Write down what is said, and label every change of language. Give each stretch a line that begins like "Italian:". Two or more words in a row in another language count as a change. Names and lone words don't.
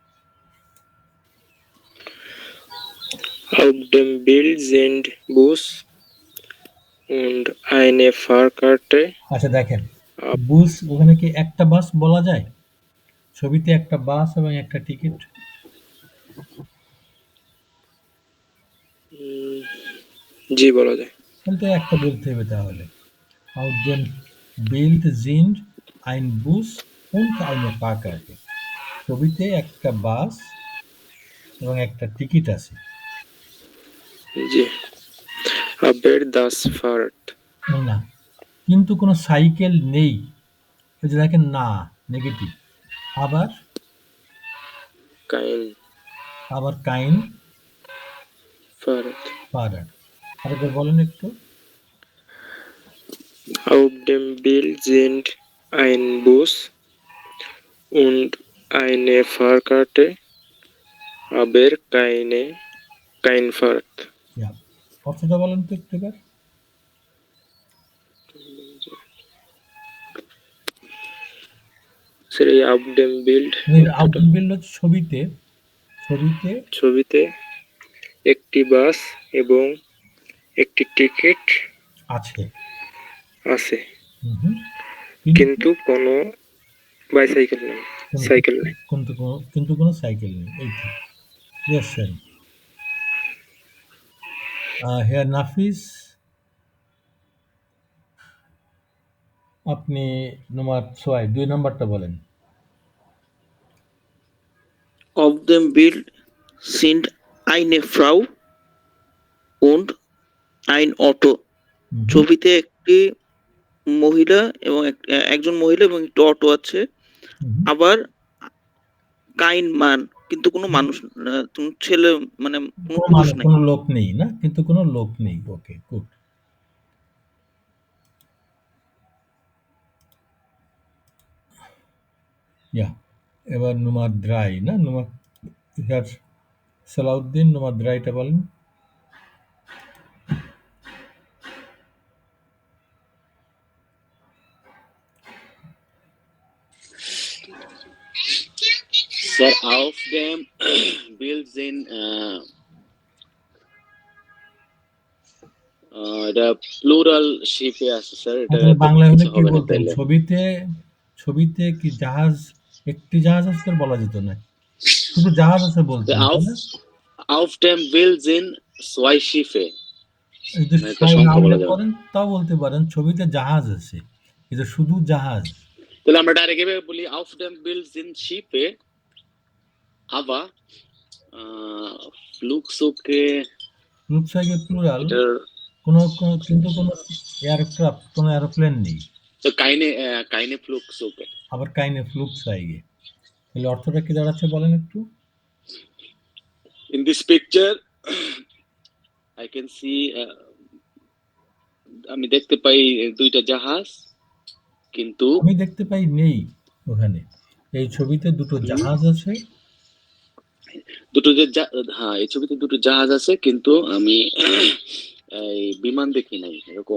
German: Auf dem Bild sind Bus und eine Fahrkarte.
Bangla: আচ্ছা দেখেন, বুস ওখানে কি একটা বাস বলা যায়? ছবিতে একটা বাস এবং একটা টিকিট। জি বলা যায়। তাহলে তো একটা বলতে হবে তাহলে।
German: Auf dem Bild sind ein Bus und eine Fahrkarte.
Bangla: ছবিতে একটা বাস এবং একটা টিকিট আছে। জি।
German: Aber das Fahrrad.
Bangla: না, কিন্তু কোনো সাইকেল নেই। এই যে দেখেন না, নেগেটিভ।
German: aber kein
Bangla: Fahrrad. আরেকবার বলেন একটু।
German: Auf dem Bild sind ein Bus und eine Fahrkarte, aber kein Fahrrad.
Bangla: ইয়া, অর্থটা বলেন তো একটু এবার। স্যার এই
German: auf dem Bild
Bangla: আউটডোর বিল্ড হচ্ছে ছবিতে ছবিতে একটি বাস এবং একটি টিকিট আছে। আছে, হুম। কিন্তু কোনো বাইসাইকেল নেই, সাইকেল নেই। কিন্তু কোনো সাইকেল নেই। এই তো।
English: Yes, sir.
Bangla: Here নাফিস, আপনি নম্বর 6 2 নাম্বারটা বলেন।
German: Auf dem Bild sind eine Frau und ein Auto.
Bangla: ছবিতে একটি মহিলা এবং একজন মহিলা এবং একটি অটো আছে।
German: aber kein Mann,
Bangla: কিন্তু কোনো মানুষ ছেলে মানে কোনো পুরুষ নাই, কোনো লোক নেই না, কিন্তু কোনো লোক নেই।
English: okay, good.
Bangla: ইয়া, এবার
German: Nummer drei
Bangla: না, নুমার হিয়ার সালাউদ্দিন নুমার দ্রাইটা বলেন। Sir,
German: auf dem Bild sind
Bangla: এটা প্লুরাল শিপে আছে স্যার, এটা বাংলা হলে কি হবে না বলতেন? তাইলে। ছবিতে কি জাহাজ, একটি জাহাজ আছে তো বলা যেত না, শুধু জাহাজ আছে বলতেন।
German: Auf dem Bild sind zwei Schiffe.
Bangla: তাও বলতে পারেন ছবিতে জাহাজ আছে, এটা শুধু জাহাজ। তাহলে আমরা ডাইরেক্ট এভাবে বলি
German: auf dem Bild sind Schiffe, aber Flugzeuge
Bangla: প্লুরাল, কিন্তু কোনো এয়ারক্রাফট, কোনো এরোপ্লেন নেই। তো
German: keine Flugzeuge, aber keine Flugzeuge.
Bangla: তাহলে অর্থটা কি দাঁড়াচ্ছে বলেন একটু।
English: In this picture I can see
Bangla: আমি দেখতে পাই দুইটা জাহাজ, কিন্তু আমি দেখতে পাই নেই ওখানে। এই ছবিতে দুটো জাহাজ আছে, হ্যাঁ এই ছবিতে দুটো জাহাজ আছে, কিন্তু আমি এই বিমান দেখি নাই এরকম।